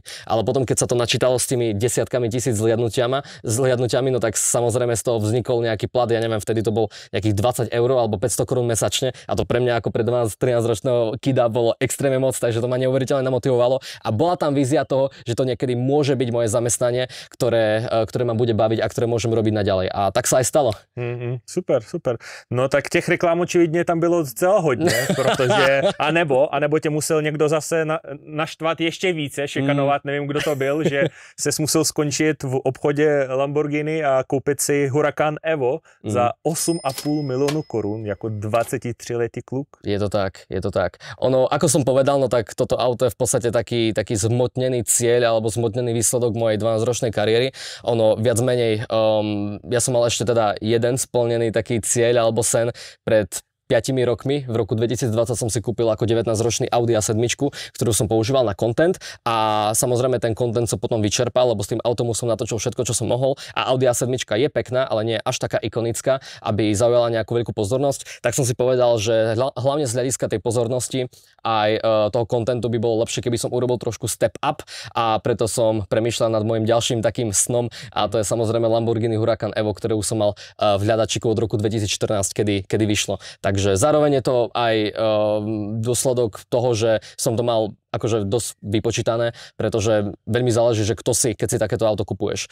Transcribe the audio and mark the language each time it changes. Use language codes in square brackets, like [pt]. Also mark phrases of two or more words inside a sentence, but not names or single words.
[sk] Ale potom, keď sa to načítalo s tými desiatkami tisíc zliadnutiami, no tak samozrejme z toho vznikol nejaký plat, ja neviem, vtedy to bol nejakých 20 eur alebo 500 korún mesačne a to pre mňa ako pre 12-13 ročného kida bolo extrémne moc, takže to ma neuveriteľne namotivovalo a bola tam vízia toho, že to niekedy môže byť moje zamestnanie, ktoré ma bude baviť a ktoré môžem robiť naďalej. A tak sa aj stalo. [cs] Super, super. No tak těch reklam očividně tam bylo docela hodně, protože anebo tě musel někdo zase naštvat ještě více, šikanovat, nevím, kdo to byl, že ses musel skončit v obchodě Lamborghini a koupit si Huracan Evo za 8,5 miliónu korún, jako 23-letý kluk. [sk] Je to tak, je to tak. Ono, ako som povedal, no tak toto auto je v podstate taký zmotnený cieľ alebo zmotnený výsledok mojej 12-ročnej kariéry. Ono viac menej, ja som mal ešte teda jeden splnený taký cieľ alebo sen pred 5 rokmi, v roku 2020 som si kúpil ako 19-ročný Audi A7, ktorú som používal na content a samozrejme ten content som potom vyčerpal, lebo s tým autom som natočil všetko, čo som mohol a Audi A7 je pekná, ale nie je až taká ikonická, aby zaujala nejakú veľkú pozornosť, tak som si povedal, že hlavne z hľadiska tej pozornosti aj toho contentu by bolo lepšie, keby som urobil trošku [en] step up [sk] a preto som premýšľal nad môjim ďalším takým snom a to je samozrejme Lamborghini Huracan Evo, ktoré už som mal v hľadačiku od roku 2014, kedy vyšlo. Takže zároveň je to aj dôsledok toho, že som to mal akože dosť vypočítané, pretože veľmi záleží, že kto si, keď si takéto auto kupuješ.